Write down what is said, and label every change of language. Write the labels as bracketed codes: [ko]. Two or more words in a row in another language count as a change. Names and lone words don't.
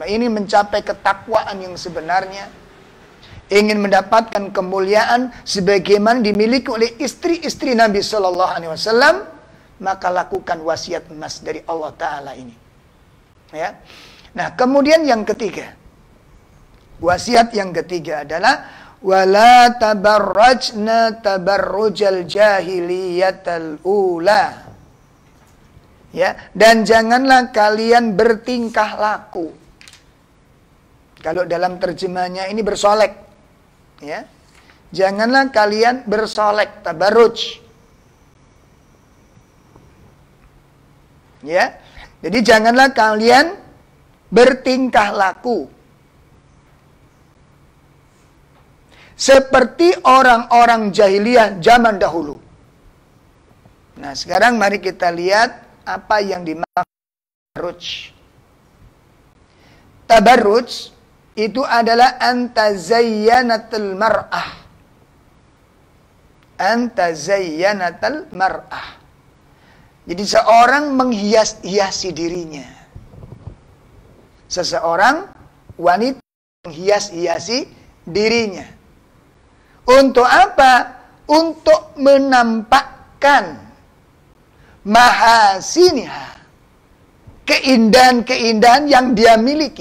[id] Ini mencapai ketakwaan yang sebenarnya, ingin mendapatkan kemuliaan sebagaimana dimiliki oleh istri-istri Nabi [ar] صلى الله عليه وسلم, [id] maka lakukan wasiat emas dari [ar] الله تعالى [id] ini. Ya. Nah, kemudian yang ketiga. Wasiat yang ketiga adalah [ar] ولا تبرجن تبرج الجاهلية الأولى. [id] Ya, dan janganlah kalian bertingkah laku. Kalau dalam terjemahnya ini bersolek, ya. Janganlah kalian bersolek, tabarruj. Ya. Jadi janganlah kalian bertingkah laku seperti orang-orang jahiliyah zaman dahulu. Nah, sekarang mari kita lihat apa yang dimaksud tabarruj. Tabarruj itu adalah [ar] أن تتزين المرأة. أن تتزين المرأة. [id] Jadi seorang menghias-hiasi dirinya. Seseorang wanita menghias-hiasi dirinya. Untuk apa? Untuk menampakkan mahasiniha, keindahan-keindahan yang dia miliki.